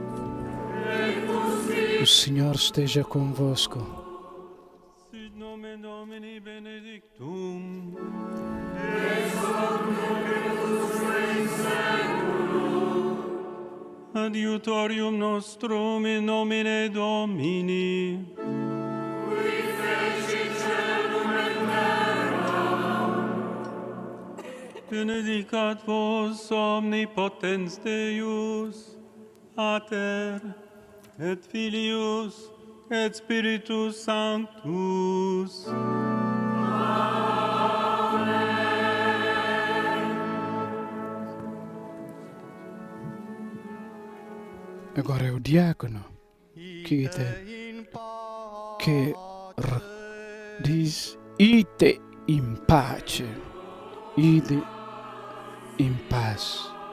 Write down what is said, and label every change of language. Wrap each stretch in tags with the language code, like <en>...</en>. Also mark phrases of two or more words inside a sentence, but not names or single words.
<pt>O Senhor esteja convosco.</pt> <la>Sit nomen Domini benedictum. Adiutorium nostrum in nomine Domini. Benedicat vos omnipotens Deus, Pater, et Filius, et Spiritus Sanctus.</la> <pt>Agora é o diácono que diz: ide</pt> <la>in pace,</la> <pt>ide em paz.</pt>